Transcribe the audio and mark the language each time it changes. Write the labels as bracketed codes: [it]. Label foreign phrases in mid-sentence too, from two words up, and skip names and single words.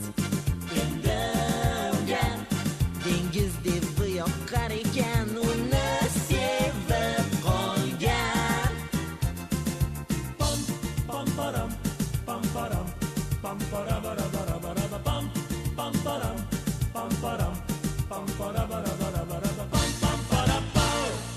[uz] Endi unga dengiz dibi yoqar ekan, uni sevib qolgan. Pam pam param pam param pam para bara bara bara pam pam param pam param pam para bara bara bara pam pam para pam.